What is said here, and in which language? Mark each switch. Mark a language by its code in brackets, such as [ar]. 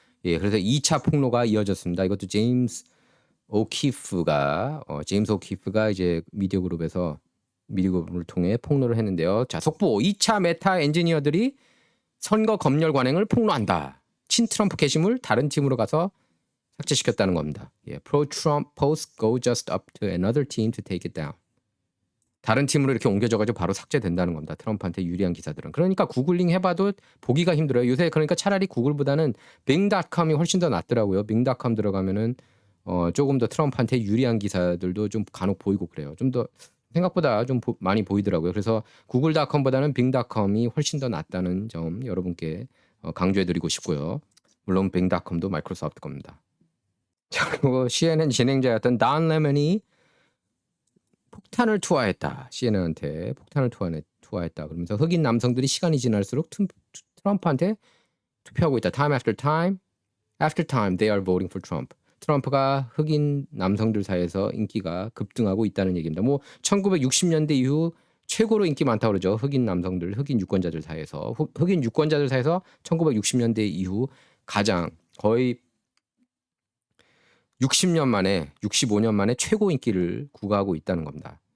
[ko] 예, 그래서 2차 폭로가 이어졌습니다. 이것도 제임스 오키프가 이제 미디어 그룹을 통해 폭로를 했는데요. 자, 속보 2차 메타 엔지니어들이 선거 검열 관행을 폭로한다. 친 트럼프 게시물 다른 팀으로 가서 삭제시켰다는 겁니다. [en] 예, Pro Trump posts go just up to another team to take it down. [ko] 다른 팀으로 이렇게 옮겨져가지고 바로 삭제된다는 겁니다. 트럼프한테 유리한 기사들은. 그러니까 구글링 해봐도 보기가 힘들어요. 요새 그러니까 차라리 구글보다는 Bing.com이 훨씬 더 낫더라고요. Bing.com 들어가면은 조금 더 트럼프한테 유리한 기사들도 좀 간혹 보이고 그래요. 좀 더 생각보다 좀 많이 보이더라고요. 그래서 구글.com보다는 Bing.com이 훨씬 더 낫다는 점 여러분께 강조해드리고 싶고요. 물론 Bing.com도 마이크로소프트 겁니다. 자, 그리고 CNN 진행자였던 단 레먼이 폭탄을 투하했다. CNN한테 폭탄을 투하했다. 그러면서 흑인 남성들이 시간이 지날수록 트럼프한테 투표하고 있다. [en] Time after time, they are voting for Trump. [ko] 트럼프가 흑인 남성들 사이에서 인기가 급등하고 있다는 얘기입니다. 뭐 1960년대 이후 최고로 인기 많다고 그러죠. 흑인 남성들, 흑인 유권자들 사이에서 1960년대 이후 가장 거의 65년 만에 최고 인기를 구가하고 있다는 겁니다.